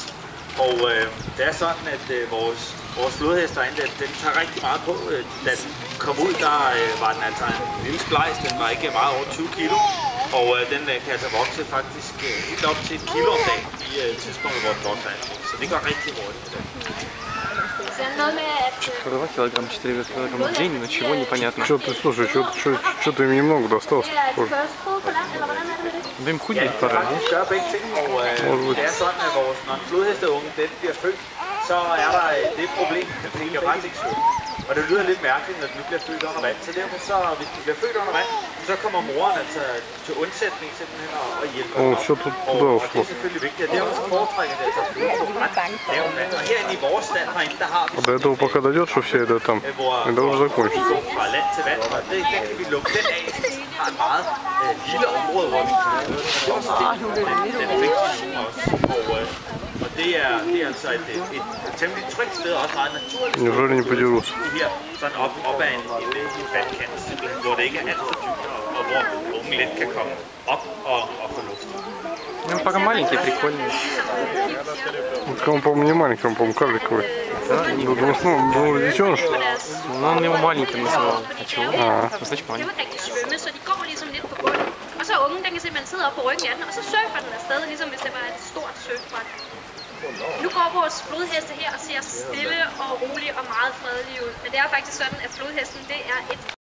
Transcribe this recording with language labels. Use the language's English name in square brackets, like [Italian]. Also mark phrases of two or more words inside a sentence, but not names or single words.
[Danish] Og det er sådan, at vores flodhest derinde, den tager rigtig meget på. Da den kom ud, der var den altså en lille splejs. Den var ikke meget over 20 kilo. Og den kan altså vokse faktisk helt op til 1 kilo om dagen i tidspunktet, hvor den vokser. Så det går rigtig hurtigt. [Russian] Килограмм 4 килограмма в день, ничего непонятно. Слушай, что ты им немного достался? Да им худеть пора, Может быть. [Danish] Det er sådan, at når en flodhesteunge den bliver født, så er der det problem, at den kan faktisk ikke svømme. Og det lyder lidt mærkeligt, når den bliver født under vand. Så derfor, hvis den bliver født under vand, så kommer moren altså til undsætning simpelthen og hjælper den op. Og det er selvfølgelig vigtigt, at det er også foretrækket, at der skal ud på lavt vand. Og herinde i vores stand herinde, der har vi [Russian] до этого пока дойдет, что все это там, это уже закончится. [Danish] fra land til vand, og det kan vi lukke den af. Vi har et meget lille område, hvor vi kan lave den fiktion også. Og det er altså et temmelig trygt sted, og også meget naturligt. [Russian] Неужели не подерутся? [Danish] Her, sådan op ad en vandkant, simpelthen, hvor det ikke er alt for dybt, og hvor ungen let kan komme op og få luft. [Russian] Ну, пока маленькие, прикольные. Он, по-моему, не маленький, он, по-моему, карликовый. Думал, детеныш? Ну, он его маленьким называл. А чего? Значит, маленький. [Danish] Så de går ligesom lidt på bunden. Og så ungen, den kan simpelthen sidde op på ryggen af den, og så surfer den afsted, ligesom hvis det var et stort surfbræt. Nu går vores flodheste her og ser stille og rolig og meget fredelig ud. Men det er faktisk sådan, at flodhesten det er et